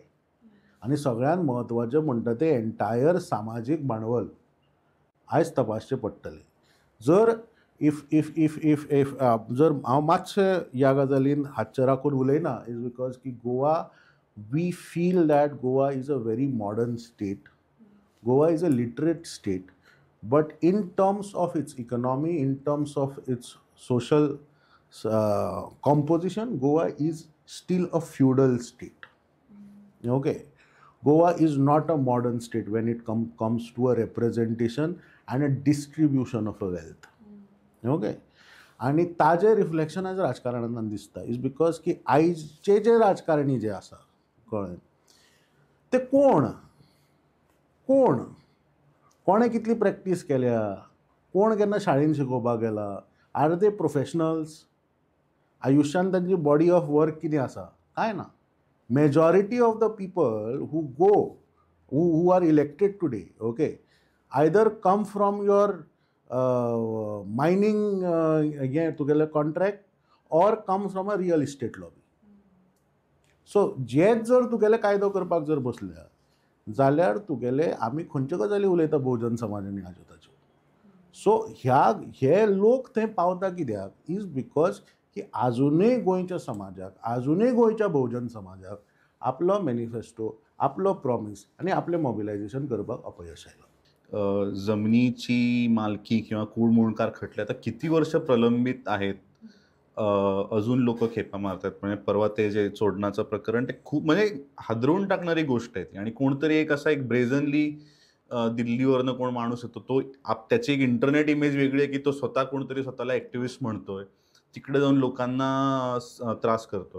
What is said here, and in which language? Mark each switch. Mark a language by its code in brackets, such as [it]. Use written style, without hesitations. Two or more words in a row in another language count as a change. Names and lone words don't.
[kok] आनी सगळ्यात म्हत्वाचें म्हणटा तें एंटायर सामाजीक भांडवल आयज तपासचें पडटलें. जर जर हांव मातशें ह्या गजालीन हातचें राखून उलयना [en] is because ki Goa, we feel that Goa is a very modern state. Goa is a literate state. But in terms of its economy, in terms of its social composition, Goa is still a feudal state. Okay. Goa is not a modern state when it comes to a representation and a distribution of a wealth. Okay. [kok] आणि ताजे रिफ्लेक्शन आज राजकारणांत दिसता [en] is because [kok] की आयचे जे राजकारणी जे आसा, कळ्ळें, ते कोणें कितली प्रॅक्टीस केल्या, कोण केन्ना शाळेन शिकोवपाक गेला, [en] are they professionals, [kok] आयुश्यान तांची [en] body of work [kok] कितें आसा, कांय ना. [en] Majority of the people who are elected today, okay, either come from your mining [kok] हें तुगेलें कॉन्ट्रॅक्ट [en] or come from a real estate lobby. [kok] सो जेच जर तुगेले कायदो करपाक जर बसल्या जाल्यार तुगेले आमी खंयच्यो गजाली उलयता बहुजन समाज आनी हाज्यो ताज्यो. सो हे लोक थंय पावता कित्याक [en] is because [kok] की आजुनूय गोंयच्या समाजाक आजुनूय गोंयच्या बहुजन समाजाक आपलो मॅनिफेस्टो आपलो प्रॉमीस आनी आपलें मोबिलायजेशन करपाक अपयश आयलां. [mr] जमिनीची मालकी किंवा कूडमोडकार खटले आता किती वर्ष प्रलंबित आहेत. अजून लोक खेपा मारतात. म्हणजे परवा ते जे चोडणाचं प्रकरण ते खूप म्हणजे हादरवून टाकणारी गोष्ट आहे ती. आणि कोणतरी एक असा एक ब्रेझनली दिल्लीवरनं कोण माणूस येतो तो त्याची एक [en] internet image [mr] वेगळी आहे की तो स्वतः कोणतरी स्वतःला ॲक्टिव्हिस्ट म्हणतोय, तिकडे जाऊन लोकांना त्रास करतोय.